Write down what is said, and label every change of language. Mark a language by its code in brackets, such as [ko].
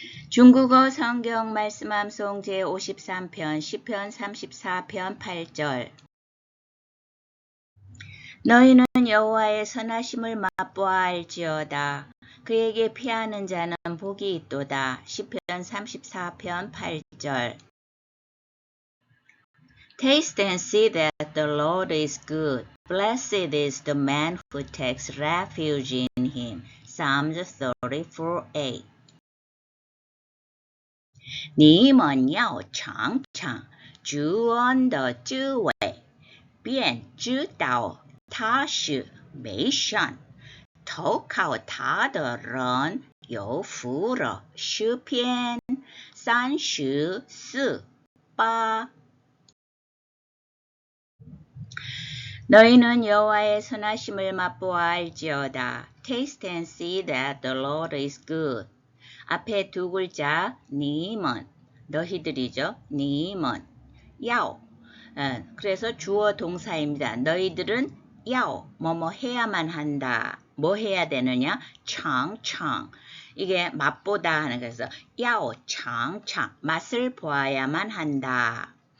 [ko] 중국어 성경 말씀 암송 제53편 시편 34편 8절 너희는 여호와의 선하심을 맛보아 알지어다. 그에게 피하는 자는 복이 있도다. 시편 34편 8절 [en] Taste and see that the Lord is good. Blessed is the man who takes refuge in him. Psalms 34:8 [zh] 你们要尝尝主恩的滋味，便知道他是美善，投靠他的人有福了。诗篇34:8 [ko] 너희는 여호와의 선하심을 맛보아 알지어다. [en] Taste and see that the Lord is good. [ko] 앞에 두 글자 님은 너희들이죠. 님은 야오 그래서 주어 동사입니다. 너희들은 야오 뭐뭐 해야만 한다. 뭐 해야 되느냐? 창창 이게 맛보다 하는 거에서 야오 창창 맛을 보아야만 한다.